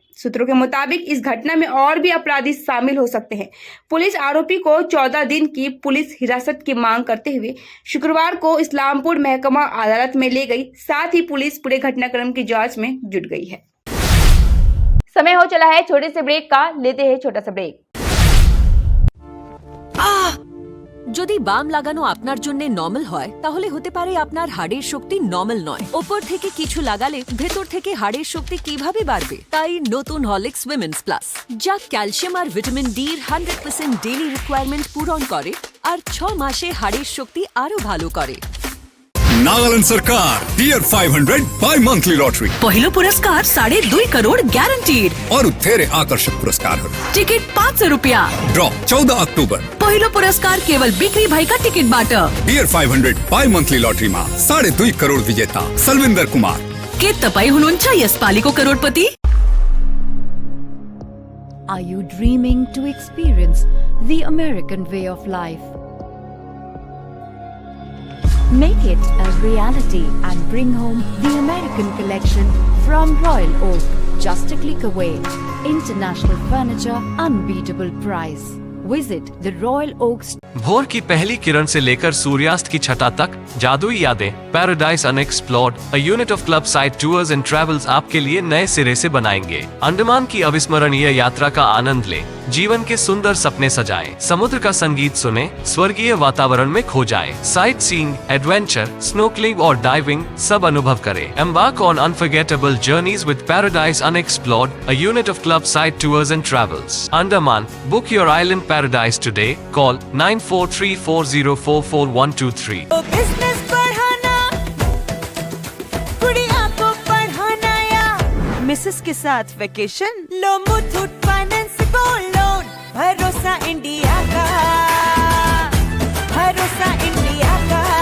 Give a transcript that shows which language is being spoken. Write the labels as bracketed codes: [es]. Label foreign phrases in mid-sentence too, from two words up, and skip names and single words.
[hi] सूत्रों के मुताबिक इस घटना में और भी अपराधी शामिल हो सकते हैं। पुलिस आरोपी को 14 दिन की पुलिस हिरासत की मांग करते हुए शुक्रवार को इस्लामपुर महकमा अदालत में ले गई। साथ ही पुलिस पूरे घटनाक्रम की जांच में जुट गई है। समय हो चला है छोटे से ब्रेक का, लेते हैं छोटा सा ब्रेक। [bn] যদি বাম লাগানো আপনার জন্য নরমাল হয় তাহলে হতে পারে আপনার হাড়ের শক্তি নরমাল নয়। উপর থেকে কিছু লাগালে ভেতর থেকে হাড়ের শক্তি কিভাবে বাড়বে? তাই নতুন হরলিক্স উইমেন্স প্লাস, যা ক্যালসিয়াম আর ভিটামিন ডি এর 100% [en] daily requirement [bn] পূরণ করে আর 6 মাসে হাড়ের শক্তি আরো ভালো করে। [ne] नागालैंड सरकार टियर 500 [en] bi monthly lottery [ne] पहिलो पुरस्कार 2.5 करोड़ ग्यारंटीड और धेरै आकर्षक पुरस्कार टिकट 500 रुपया। ड्रॉ 14 अक्टोबर। पहिलो पुरस्कार केवल बिक्री भएका टिकटबाट। [hi] टियर 500 [en] bi monthly lottery [hi] में 2.5 करोड़ विजेता सलविंदर कुमार। [ne] के तपाई हुनुहुन्छ यसपालिको करोडपति? [en] Are you dreaming to experience the American way of life? Make it a reality and bring home the American collection from Royal Oak. Just a click away. International furniture, unbeatable price. Visit the Royal Oaks [hi] भोर की पहली किरण से लेकर सूर्यास्त की छटा तक जादुई यादें, [en] Paradise Unexplored, a unit of Club Side Tours and Travels [hi] आपके लिए नए सिरे से बनाएंगे। अंडमान की अविस्मरणीय यात्रा का आनंद लें, जीवन के सुंदर सपने सजाएं, समुद्र का संगीत सुने, स्वर्गीय वातावरण में खो जाएं, साइट सीइंग, एडवेंचर, स्नोकलिंग और डाइविंग सब अनुभव करें। [en] Embark on unforgettable journeys with Paradise Unexplored, a unit of club side tours and travels. Andaman, book your island paradise today. Call 9434044123. [hi] बिजनेस बढ़ाना, गुड़िया को पढ़ाना या मिसेस के साथ वेकेशन, लो मुथूट फाइनेंस [en] gold loan, [hi] भरोसा इंडिया का, भरोसा इंडिया का।